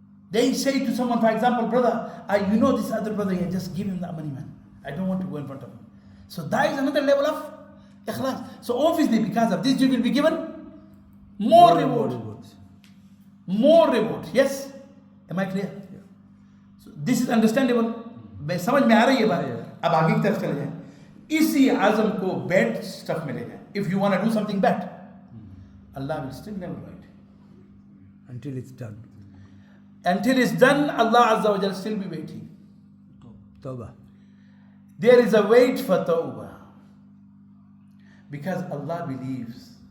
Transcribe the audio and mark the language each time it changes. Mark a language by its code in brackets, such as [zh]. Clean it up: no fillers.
[en] They say to someone, for example, brother, you know this other brother here, just give him that money, man. I don't want to go in front of him. So that is another level of ikhlas. So obviously because of this you will be given more reward. More reward. Yes? Am I clear? Yeah. So this is understandable. [hi] समझ में आ रही है बात? अब आगे की तरफ चले जाएं. इसी आज़म को [en] bad stuff [hi] में ले जाएं. [en] If you want to do something bad, Allah will still never write. Until it's done. Until it's done, Allah Azza wa Jalla still be waiting. Tawbah. There is a wait for tawbah. Because Allah believes.